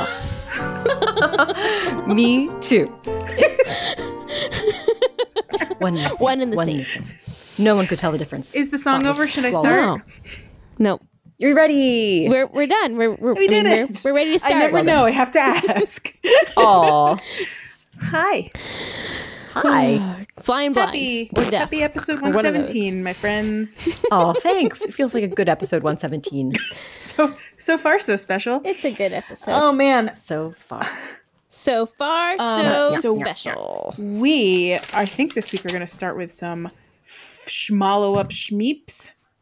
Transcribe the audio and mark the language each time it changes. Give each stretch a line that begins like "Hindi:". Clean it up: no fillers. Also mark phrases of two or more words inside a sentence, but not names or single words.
English: Razel. Me too. One in the same. No one could tell the difference. Is the song over? Should I Flawless. start? No, You're ready. we're done. We're did it. We're ready to start. I never know. I have to ask. Aw. Hi. Hi. Flying blind. Or deaf. Happy episode Or one of those. 117, my friends. Oh, thanks. It feels like a good episode 117 So far, so special. It's a good episode. Oh, man. so far. So far, so special. I think this week we're going to start with some schmallow up schmeeps.